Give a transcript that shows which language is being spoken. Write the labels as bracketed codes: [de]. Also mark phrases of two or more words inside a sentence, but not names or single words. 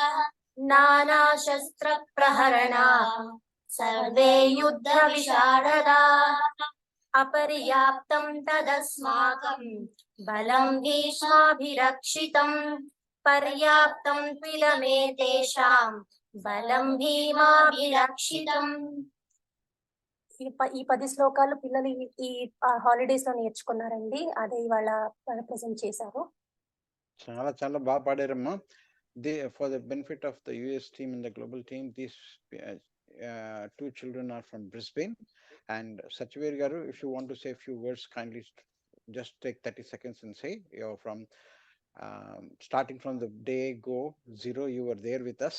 [sa] नानाशस्त्रप्रहरणा सर्वे युद्धविशारदाः. अपर्याप्तं तदस्माकं बलं भीष्माभिरक्षितं. पर्याप्तं त्विदमेतेषां बलं भीमाभिरक्षितम्. [te] ఈ 10 శ్లోకాలు పిల్లలు ఈ హాలిడేస్ లో నేర్చుకున్నారండి. అదే ఇవాళ ప్రెజెంట్ చేశారు. చాలా చాలా బాగా పాడారమ్మా. [en] For the benefit of the US team and the global team, these two children are from Brisbane. And Satyavir Garu, if you want to say a few words, kindly just take 30 seconds and say. You're from starting from the day go zero, you were there with us.